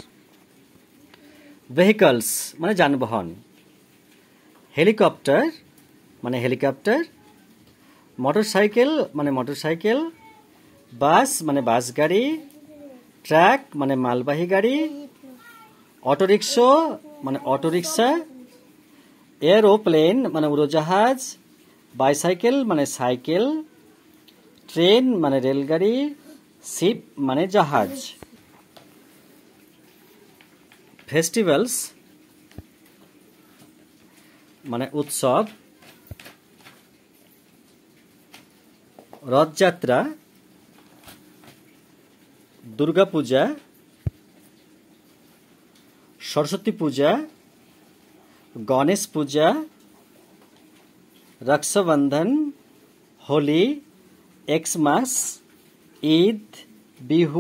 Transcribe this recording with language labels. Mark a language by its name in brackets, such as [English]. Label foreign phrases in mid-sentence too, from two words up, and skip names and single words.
[Bangla] ভেহিকলস মানে যানবাহন হেলিকপ্টার মানে হেলিকপ্টার মোটরসাইকেল মানে মোটরসাইকেল বাস মানে বাস গাড়ি ট্রাক মানে মালবাহী গাড়ি অটোরিকশা মানে অটোরিকশা এরোপ্লেন মানে উড়োজাহাজ বাইসাইকেল মানে সাইকেল ট্রেন মানে রেলগাড়ি শিপ মানে জাহাজ ফেস্টিভ্যালস মানে উৎসব রথযাত্রা দুর্গা পূজা সরস্বতী পূজা গণেশ পূজা রক্ষাবন্ধন হোলি এক্সমাস ঈদ বিহু